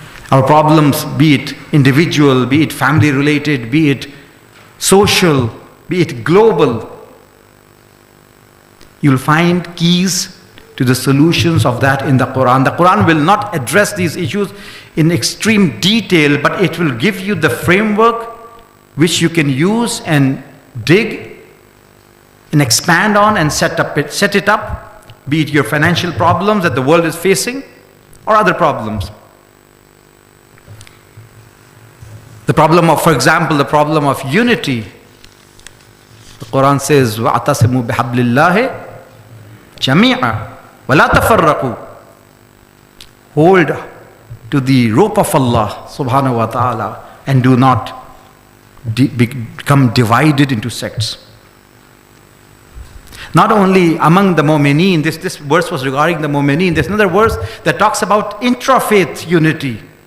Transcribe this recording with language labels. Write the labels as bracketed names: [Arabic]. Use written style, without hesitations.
[English] Our problems, be it individual, be it family related, be it social, be it global, you'll find keys to the solutions of that in the Quran. The Quran will not address these issues in extreme detail, but it will give you the framework which you can use and dig and expand on and set it up, be it your financial problems that the world is facing or other problems. The problem of, for example, the problem of unity. [Arabic] The Quran says, وَاعْتَصِمُوا بِحَبْلِ اللَّهِ جَمِيعًا وَلَا تَفَرَّقُوا. [English] Hold to the rope of Allah subhanahu wa ta'ala and do not become divided into sects. Not only among the mu'mineen, this verse was regarding the mu'mineen. There's another verse that talks about intra-faith unity.